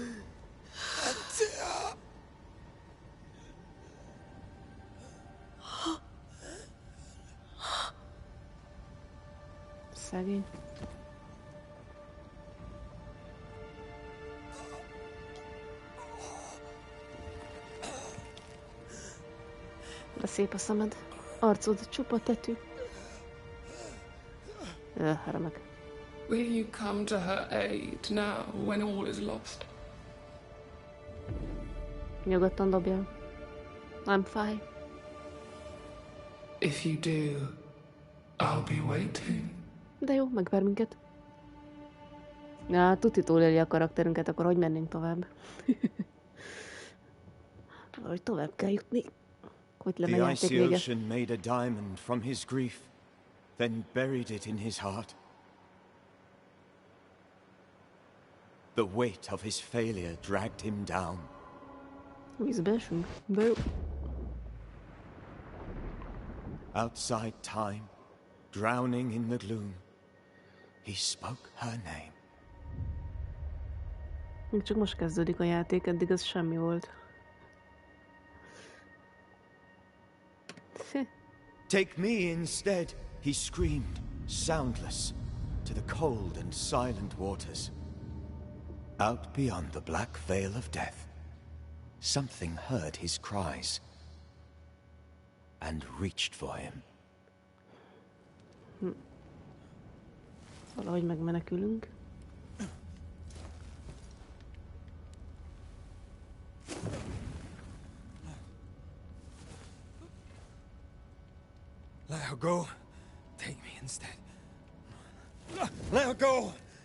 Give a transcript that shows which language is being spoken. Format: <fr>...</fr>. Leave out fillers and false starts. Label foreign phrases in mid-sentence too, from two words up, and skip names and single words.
<hu>Szegény. De szép a szemed. Arcod csupa tetű. Remek.</hu> <en>Will you come to her aid now when all is lost?</en> <hu>Nyugodtan dobjál. Nem fáj.</hu> <en>If you do, I'll be waiting.</en> <hu>De jó, megver minket. Ja, tuti túléli a karakterünket, akkor hogy mennénk tovább? Valahogy tovább kell jutni. Hogy lenne</hu> <en>The</en> <hu>játék</hu> <en>icy</en> <hu>vége.</hu> <en>ocean made a diamond from his grief, then buried it in his heart. The weight of his failure dragged him down.</en> <hu>Vízbe esünk. De jó.</hu> <en>Outside time, drowning in the gloom, he spoke her name.</en> <hu>Még csak most kezdődik a játék, eddig az semmi volt.</hu> <en>Take me instead, he screamed, soundless, to the cold and silent waters. Out beyond the black veil of death, something heard his cries and reached for him.</en> <hu>Valahogy megmenekülünk.</hu> <en>Let her go. Take me instead. Let her go!</en>